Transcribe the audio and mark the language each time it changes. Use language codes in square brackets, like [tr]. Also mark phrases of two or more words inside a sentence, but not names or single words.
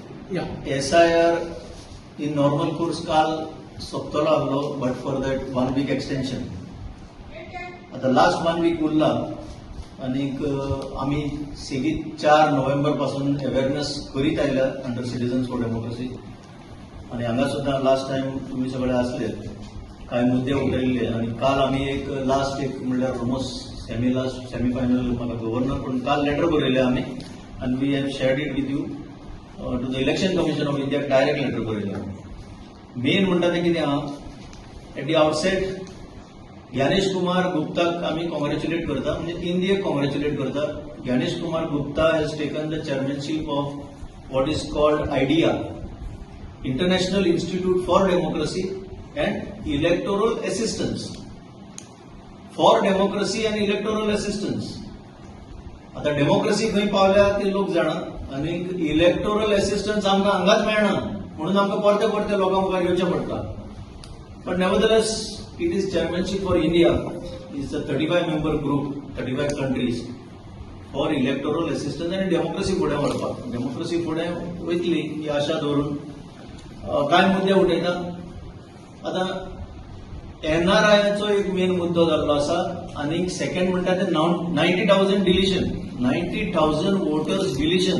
[en] SIR in normal course [kok] काल सोपतलो आहलो, [en] but for that 1 week extension. [kok] आता [en] last 1 week [kok] उरला आणि आम्ही सेगीत 4 नोव्हेंबर पासून अवेअरनेस करीत आयल्या अंडर सिटीजन्स फॉर डेमोक्रेसी. आणि हांगा सुद्धा [en] last time [kok] तुम्ही सगळे असले, काही मुद्दे उठयल्ले आणि काल आम्ही एक लास्ट म्हणल्यार [en] almost semi final [kok] म्हाका गव्हर्नर पण काल लेटर बरयले आम्ही [en] and we have shared it with you to the Election Commission of India direct [kok] letter बरयले. मेन म्हणटा ते कितें आहा, [en] at the outset [kok] ज्ञानेश कुमार गुप्ताक आम्ही कॉंग्रॅच्युलेट करता, म्हणजे इंडियेक कॉंग्रॅच्युलेट करता. [en] Gyanesh Kumar Gupta has taken the chairmanship of what is called IDEA, International Institute for Democracy and Electoral Assistance. for Democracy and Electoral Assistance. [kok] आता डेमोक्रेसी खंय पावल्या ते लोक जाणा आणि [en] electoral assistance [kok] आमकां हांगाच मेळना, म्हणून आमकां परते परते लोकां मुखार येवचें पडटा. [en] But nevertheless it is chairmanship for India is a 35 member group, 35 countries for electoral assistance and democracy [kok] फुडें व्हरपाक. डेमोक्रेसी फुडें वयतली ही आशा दवरून कांय मुद्दे उठयता. आता NRIचो एक मेन मुद्दो जाल्लो आसा आनी सेकंड म्हणटा ते 90,000 डिलिशन, 90,000 [en] voters deletion.